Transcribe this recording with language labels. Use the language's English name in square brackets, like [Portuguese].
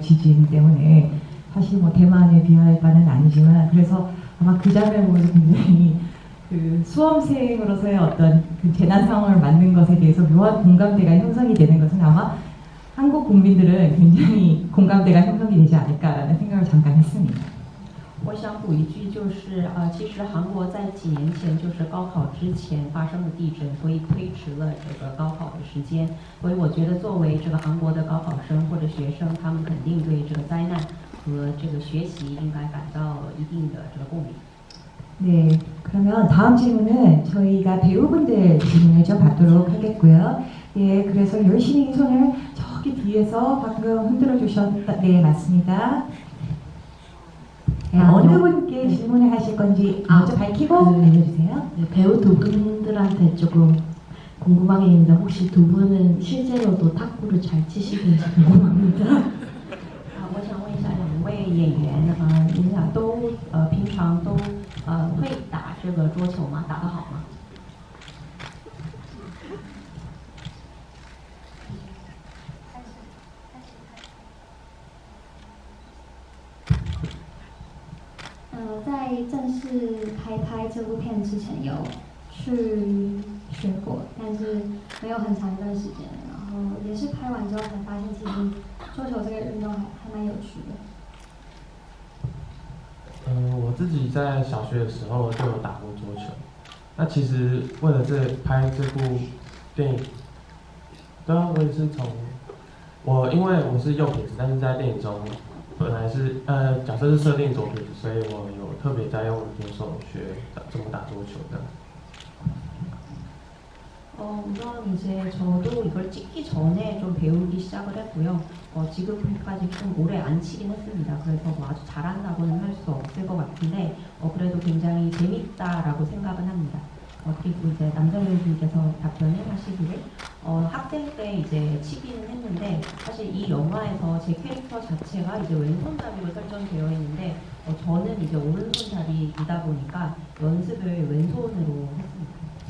[Korean] 지진 때문에. 사실 뭐 대만에 비할 바는 아니지만 그래서 아마 그 장면을 보면서 굉장히 그 수험생으로서의 어떤 그 재난 상황을 만든 것에 대해서 묘한 공감대가 형성이 되는 것은 아마 한국 국민들은 굉장히 공감대가 형성이 되지 않을까라는 생각을 잠깐 했습니다. [Chinese] 我想补一句，就是其实韩国在几年前就是高考之前发生了地震，所以推迟了这个高考的时间。所以我觉得，作为这个韩国的高考生或者学生，他们肯定对这个灾难和这个学习应该感到一定的这个共鸣。 [Korean] 네, 그러면 다음 질문은 저희가 배우분들 질문을 좀 받도록 하겠고요. 예, 그래서 열심히 손을 저기 뒤에서 방금 흔들어 주셨다. 네, 맞습니다. 네, 어느 분께 질문을 하실 건지 먼저 밝히고 알려주세요. 네, 배우 두 분들한테 조금 궁금한 게 있는데 혹시 두 분은 실제로도 탁구를 잘 치시는지 궁금합니다. [Chinese] 我想问一下两位演员，你们俩都平常都会打这个桌球吗？打得好吗？在正式开拍这部片之前有去学过，但是没有很长一段时间。然后也是拍完之后才发现，其实桌球这个运动还蛮有趣的。我自己在小学的时候就有打过桌球。那其实为了拍这部电影，对啊，我也是因为我是右撇子，但是在电影中本来是角色是设定左撇子，所以我有特别在用左手学怎么打桌球的。 [Korean] 우선 이제 저도 이걸 찍기 전에 좀 배우기 시작을 했고요. 지금까지 좀 오래 안 치긴 했습니다. 그래서 뭐 아주 잘한다고는 할 수 없을 것 같은데 그래도 굉장히 재밌다라고 생각은 합니다. 그리고 이제 남자 배우분께서 답변을 하시기를 학생 때 이제 치기는 했는데 사실 이 영화에서 제 캐릭터 자체가 이제 왼손잡이로 설정되어 있는데 저는 이제 오른손잡이이다 보니까 연습을 왼손으로 했습니다.